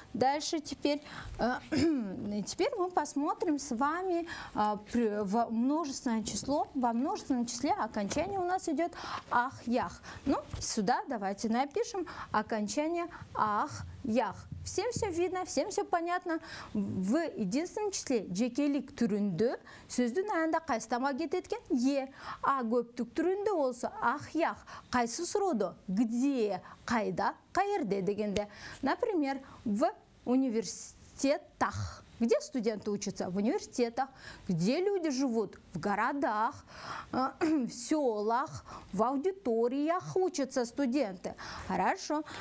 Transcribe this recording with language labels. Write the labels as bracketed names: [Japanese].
[Russian] Дальше теперь мы посмотрим с вами в множественное число. Во множественном числе окончание у нас идет «ах», «ях». Ну, сюда давайте напишем окончание «ах», «ях». Всем все видно, всем все понятно. В единственном числе [Kyrgyz] жекелик түрүндө сөздүн аянда кайсы тамга кетет экен? «е». А көптүк түрүндө болсо «ах», «ях». Кайсы суроодо? Где, кайда, каерде дегенде. [Russian] Например, в университетах. Где студенты учатся? В университетах. Где люди живут? В городах, в селах, в аудиториях учатся студенты. Хорошо.